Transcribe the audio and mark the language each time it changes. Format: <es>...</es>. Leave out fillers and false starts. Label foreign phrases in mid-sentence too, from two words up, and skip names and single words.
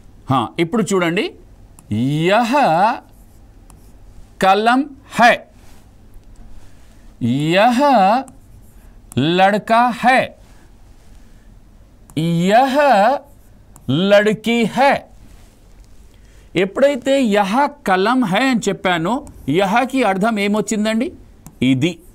<te>ఇప్పుడు చూడండి,</te> <hi>यह कलम है, यह लड़का है, यह लड़की है.</hi> <te>ఎప్పుడైతే</te> <hi>यह कलम है</hi> <te>అని చెప్పానో యహకి అర్థం ఏమొచ్చిందండి? ఇది.</te>